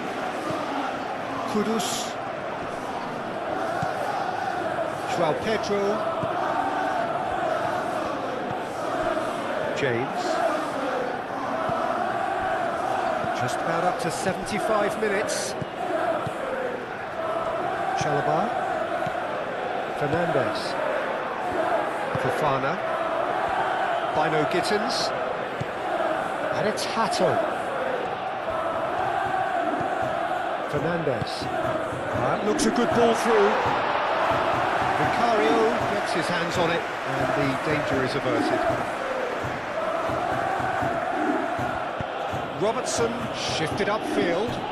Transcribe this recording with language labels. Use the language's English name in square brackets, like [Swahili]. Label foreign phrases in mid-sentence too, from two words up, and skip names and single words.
[English] Kudus. João Pedro. James. Just about up to 75 minutes. Chalobah. Fernandez. Fofana. Bino Gittins. And it's Hato. Fernandez. That looks a good ball through. Vicario gets his hands on it and the danger is averted. Robertson shifted upfield.